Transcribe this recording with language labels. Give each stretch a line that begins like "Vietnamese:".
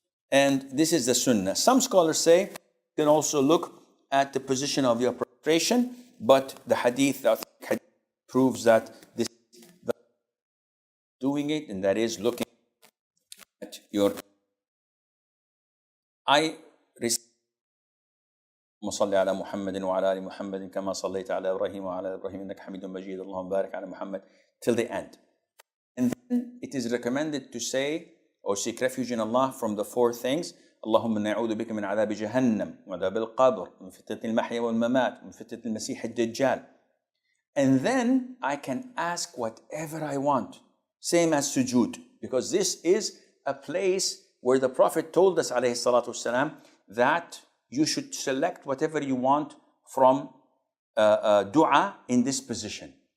English: And this is the sunnah. Some scholars say you can also look at the position of your prostration, but the hadith proves that this is doing it, and that is looking at your. I recite
Arabic: صل على محمد وعلى آل محمد كما صليت على إبراهيم وعلى إبراهيم إنك حميد مجيد اللهم بارك على محمد
English: till the end. And then it is recommended to say or seek refuge in Allah from the four things.
Arabic: اللهم نعوذ بك من عذاب جهنم وعذاب القبر من فتنة المحيا والممات من فتنة المسيح الدجال.
English: And then I can ask whatever I want, same as sujood, because this is a place where the Prophet told us alayhi salatu wasalam that you should select whatever you want from dua in this position.